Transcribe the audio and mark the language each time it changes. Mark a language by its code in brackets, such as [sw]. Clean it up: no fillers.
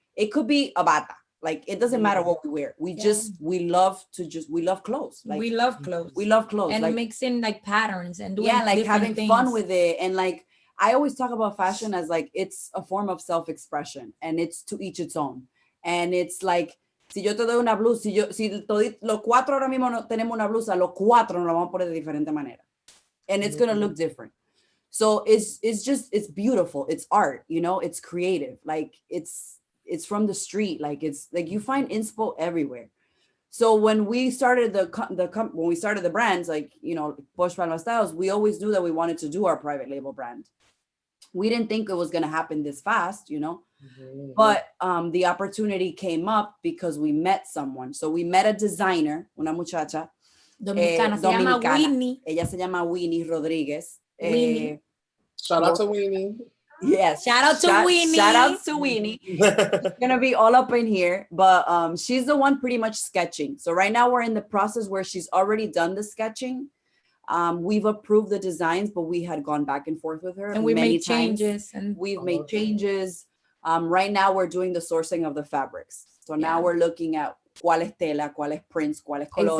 [en] It could be a bata. Like it doesn't matter what we wear. We love clothes. Like we love clothes. We love clothes. And like, mixing like patterns and doing like having things. fun with it. And like I always talk about fashion as like it's a form of self-expression and it's to each its own. And it's like [es] si yo te doy una blusa, si los cuatro ahora mismo no tenemos una blusa, los cuatro nos la vamos a poner de diferente manera. [en] And it's going to look different. So it's beautiful. It's art, you know, it's creative. Like it's from the street. Like it's like you find inspo everywhere. So when we started when we started the brands, like, you know, Posh Palma Styles, we always knew that we wanted to do our private label brand. We didn't think it was going to happen this fast, you know, but the opportunity came up because we met someone. So we met a designer, [es] una muchacha, Dominicana, se llama Winnie. Ella se llama Winnie Rodriguez. [en] Winnie. Shout out to Winnie. Yes. Shout out to Winnie. Shout out to Winnie. She's gonna be all up in here, but she's the one pretty much sketching. So right now we're in the process where she's already done the sketching. We've approved the designs, but we had gone back and forth with her. And we made changes. And we've made changes. Right now we're doing the sourcing of the fabrics. So now we're looking at [es] cuál es tela, cuál es prints, cuál es colores.